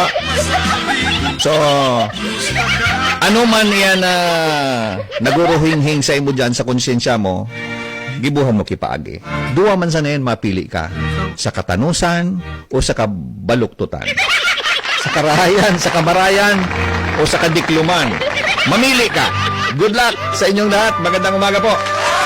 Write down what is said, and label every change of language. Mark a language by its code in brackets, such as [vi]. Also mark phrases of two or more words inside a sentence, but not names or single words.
[bik] So, ano man yan na naguruhinghing sa imo dyan sa konsyensya mo, gibuhan mo kipaagi. Duwa man sa nayan mapili ka sa katanusan o sa kabaluktutan. Sa karahayan, sa kamarayan o sa kadikluman. [tl] Mamili ka. [en] Good luck [tl] sa inyong lahat. Magandang umaga po.